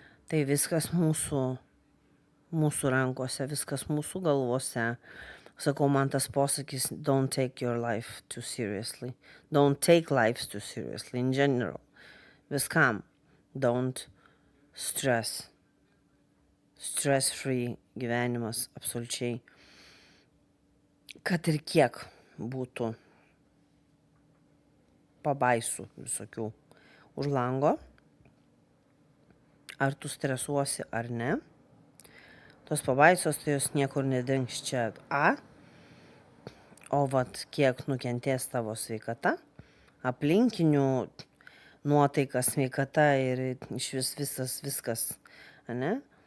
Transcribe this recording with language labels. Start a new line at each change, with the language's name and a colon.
Lithuanian: Tai viskas mūsų rankose, viskas mūsų galvose. Sakau, man tas posakis,
English: don't take your life too seriously. Don't take life too seriously in general.
Lithuanian: Viskam.
English: Don't stress.
Lithuanian: Stress-free gyvenimas, absoliučiai. Kad ir kiek būtų pabaisų visokių už lango, ar tu stresuosi ar ne, tos pabaisos, tai jos niekur nedings čia o kiek nukentės tavo sveikata, aplinkinių nuotaika, sveikata ir iš viskas, ne?